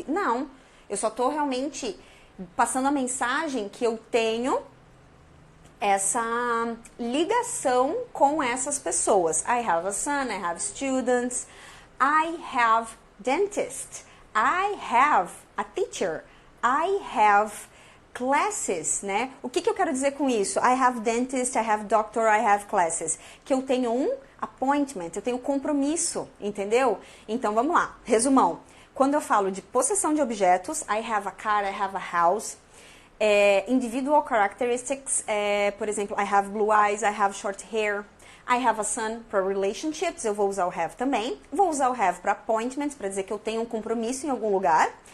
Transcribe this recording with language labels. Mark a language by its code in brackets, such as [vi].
[pt] Não, eu só tô realmente passando a mensagem que eu tenho essa ligação com essas pessoas. [en] I have a son, I have students, I have dentist, I have a teacher, I have classes, né? [pt] O que eu quero dizer com isso? [en] I have dentist, I have doctor, I have classes. [pt] Que eu tenho um appointment, eu tenho compromisso, entendeu? Então, vamos lá. Resumão. quando eu falo de possessão de objetos, [en] I have a car, I have a house. Individual characteristics, [pt] por exemplo, [en] I have blue eyes, I have short hair. I have a son [pt] para relationships, eu vou usar o have também. Vou usar o have para appointments, para dizer que eu tenho um compromisso em algum lugar.